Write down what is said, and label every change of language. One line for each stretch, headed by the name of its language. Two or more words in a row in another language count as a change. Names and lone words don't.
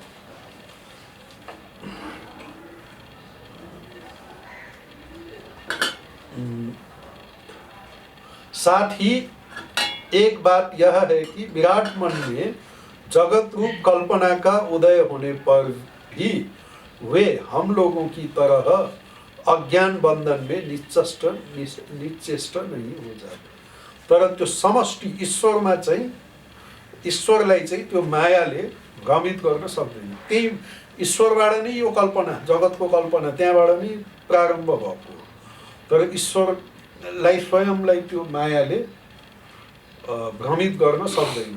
Hindi: साथ ही एक बात यह है कि विराट मन में जगत रूप कल्पना का उदय होने पर भी वे हम लोगों की तरह अज्ञान बंधन में निश्चेष्ट नहीं हो जाते।
Nepali: तर त्यो समष्टि ईश्वरमा चाहिँ, ईश्वरलाई चाहिँ त्यो मायाले भ्रमित गर्न सक्दैन। त्यही ईश्वरबाट नै यो कल्पना, जगतको कल्पना त्यहाँबाट नै प्रारम्भ भएको। तर ईश्वरलाई स्वयंलाई त्यो मायाले भ्रमित गर्न सक्दैन।